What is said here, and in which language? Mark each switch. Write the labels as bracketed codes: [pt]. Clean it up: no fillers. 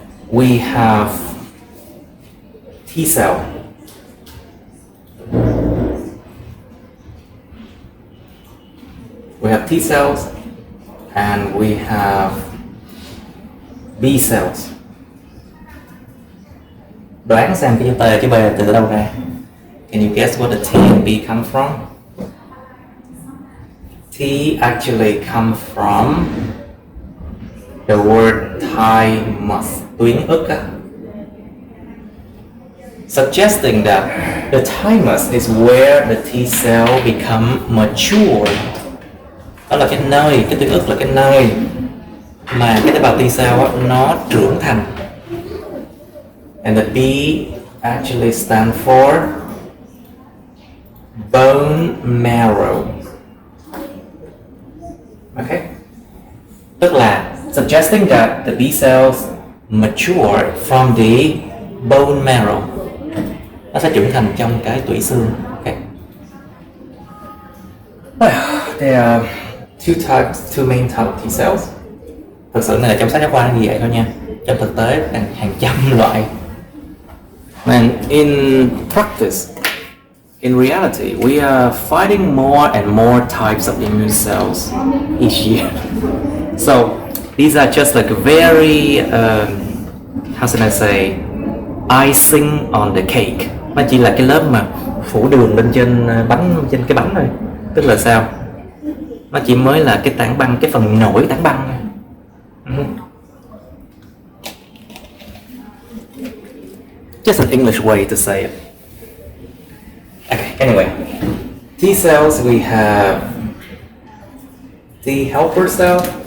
[en] We have T cell. We have T cells and we have B cells. [vi] Đoán xem cái chữ T chữ B từ đâu ra? [en] Can you guess where the T and B come from? T actually come from the word thymus, [vi] tuyến ức á. [en] Suggesting that the thymus is where the T cell become mature. [vi] Đó là cái nơi, cái tuyến ức là cái nơi mà cái tế bào T cell á, nó trưởng thành. [en] And the B actually stand for bone marrow. Okay? [vi] Tức là [en] suggesting that the B cells mature from the bone marrow. [vi] Nó sẽ trưởng thành trong cái tủy xương. [en] Okay? Well, there are two main types of T cells. [vi] Thực sự này là trong sách giáo khoa nó như vậy thôi nha. Trong thực tế hàng trăm loại. [en] And in practice, in reality, we are fighting more and more types of immune cells each year. So these are just like a very, how should I say, icing on the cake. [vi] Nó chỉ là cái lớp mà phủ đường lên trên bánh, trên cái bánh thôi. Tức là sao? Nó chỉ mới là cái tảng băng, cái phần nổi tảng băng. [en] Just an English way to say it. Okay, anyway. T cells, we have T helper cell.